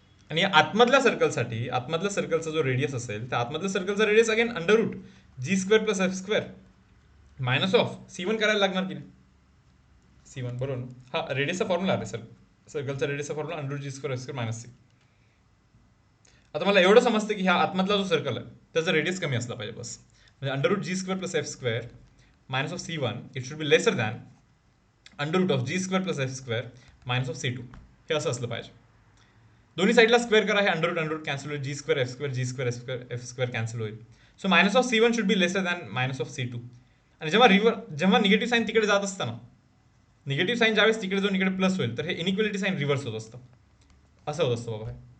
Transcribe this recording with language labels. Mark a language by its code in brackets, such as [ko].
[mr] आणि आतमधल्या सर्कलसाठी, आतमधल्या सर्कलचा जो रेडियस असेल त्या आतमधल्या सर्कलचा radius again under route G square plus F square minus of C1 करायला लागणार की नाही? C1 बरोबर ना. हा रेडियसचा फॉर्म्युला आहे सर, सर्कलचा रेडियसचा फॉर्म्युला अंडर जी square F square minus C. आता मला एवढं समजतं की हा आतमधला जो सर्कल आहे त्याचा रेडियस कमी असला पाहिजे बस. म्हणजे [en] under root G square plus F square minus of C1 it should be lesser than under root of G square plus F square [mr] minus of C2 हे असं असलं पाहिजे. दोन्ही साईडला स्क्वेअर करा, हे अंडर कॅन्सल होईल, जी स्क्वेअर एफ स्क्वेअर जी square F square cancel होईल. [en] So minus of C1 should be lesser than minus of C2. [mr] आणि जेव्हा निगेटिव्ह साईन तिकडे जात असतं ना, निगेटिव्ह साईन ज्यावेळेस तिकडे जाऊन इकडे प्लस होईल तर हे इनइक्वलिटी साईन रिव्हर्स होत असतं. असं होत असतं बाबा हे.